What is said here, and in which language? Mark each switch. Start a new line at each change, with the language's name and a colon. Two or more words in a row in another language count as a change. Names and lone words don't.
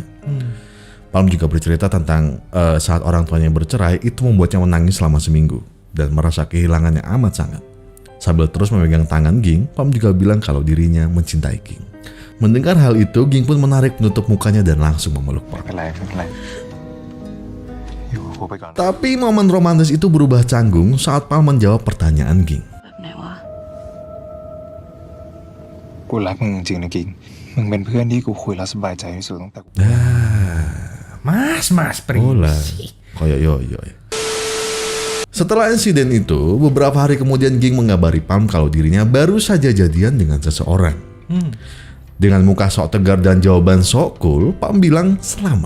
Indonesian: Palm juga bercerita tentang saat orang tuanya bercerai itu membuatnya menangis selama seminggu dan merasa kehilangannya amat sangat. Sambil terus memegang tangan Ging, Palm juga bilang kalau dirinya mencintai Ging. Mendengar hal itu, Ging pun menarik penutup mukanya dan langsung memeluk Palm. Tapi momen romantis itu berubah canggung saat Palm menjawab pertanyaan Ging.
Thai: กูรักมึงจริงๆนะกิ่งมึงเป็นเพื่อนที่กูคุยแล้วสบายใจที่สุดตั้งแต่กู Mas perisi. Yo.
Indonesian: Setelah insiden itu, beberapa hari kemudian Ging mengabari Pam kalau dirinya baru saja jadian dengan seseorang. Dengan muka sok tegar dan jawaban sok cool, Pam bilang selamat.